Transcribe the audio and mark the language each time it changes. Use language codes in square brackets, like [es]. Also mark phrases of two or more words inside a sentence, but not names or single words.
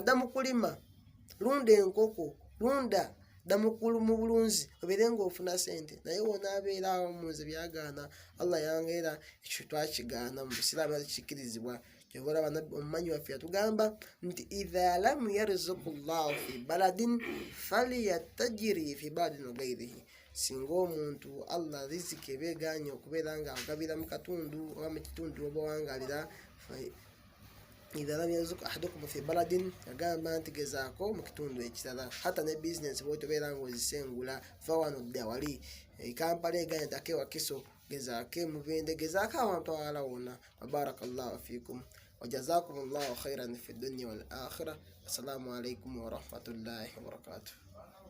[lg] Dda mu kulima, lunda enkoko, lunda dda mu bulunzi, obeere ng'ofuna sente. Naye wonaabeeraawo mu nze byagaana, Allah yangeera, ekyo twakigaana mu busiraamu kikkirizibwa. Kyova olaba omumanyi waffe yatugamba nti [ar] إذا لم يرزق الله في بلد فليتجر في بلد وغيره. [lg] Singa omuntu Allah riziki eba egaanye okubeera nga agabira mu katundu oba mu kitundu oba wangalira, [ar] إذا لم يرزق أحدكم في بلد, [lg] agamba nti gezaako mu kitundu ekirala. Hatta ne bizinesi bw'otobeera ng'ozisengula, va wano dda wali Kampala egaanye ddako ewa Kiso, gezaako e Mubende, gezaako awantu awalala wonna. [ar] بارك الله فيكم وجزاكم الله خيرا في الدنيا والآخرة. السلام عليكم ورحمة الله وبركاته.